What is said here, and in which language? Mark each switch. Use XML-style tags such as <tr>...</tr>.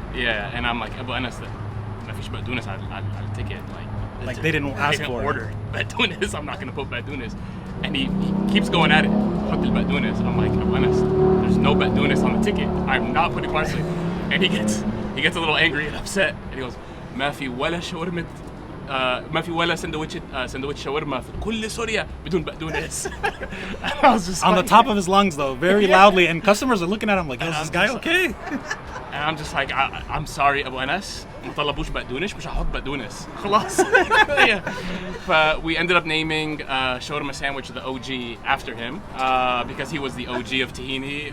<en>Yeah, and I'm like, Abu Anas,</en> <ar>ما فيش بقدونس على</ar> <en>ticket. Like they didn't ask for order baqdounis. I'm not gonna put baqdounis. And he keeps going at it.</en> <ar>حط البقدونس.</ar> <en>I'm like, Abu Anas, there's no baqdounis on the ticket. I'm not putting parsley. And he gets a little angry and upset. And he goes,</en> <ar>ما في ولا شاورما ما في ولا سندوتش شاورما في كل سوريا بدون بقدونس.</ar> <en>I was just on the top of his lungs though, very loudly, and customers are looking at him like, is this guy okay? And I'm just like, I'm sorry</en> <ar>Abu Anas, ما طلبوش بقدونس مش هحط بقدونس خلاص. Yeah.</ar> <en>But we ended up naming shawarma sandwich the OG after him because he was the OG of Tahini.</en>